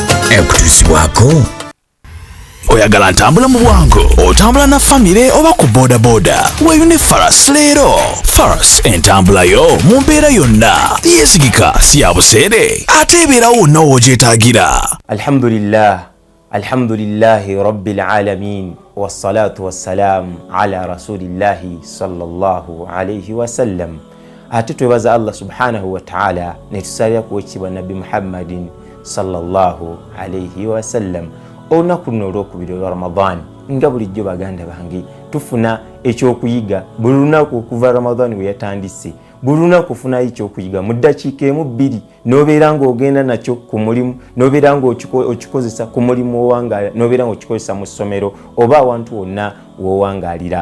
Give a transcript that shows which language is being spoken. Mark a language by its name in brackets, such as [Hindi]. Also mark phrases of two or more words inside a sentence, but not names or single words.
[Ganda] Kusiiba. Oyagala ntambula mu bwangu, otambula na famire oba ku boda boda, weeyune Faras leero. Faras entambula yo mu mbeera yonna, yeesigika si ya buseere ate ebeerawo wonna w'ogyetaagira. [Arabic] الحمد لله رب العالمين والصلاة والسلام على رسول الله صلى الله عليه وسلم. [Ganda] Ate twebaza [Arabic] الله سبحانه وتعالى [Ganda] ne tusalira ku wekitiibwa Nabbi [Arabic] محمدٍ صلى الله عليه وسلم. [Ganda] Olunaku luno olwokubiri olwa Ramadhan, nga bulijjo baganda bange tufuna ekyokuyiga buli lunaku okuva Ramadhan we yatandise. Buli lunaku ofuna ekyokuyiga mu ddakiika emu bbiri, n'obeera ng'ogenda nakyo ku mulimu, n'obeera ng'okikozesa ku mulimu owangaala, n'obeera ng'okikozesa mu ssomero oba awantu wonna w'owangaalira.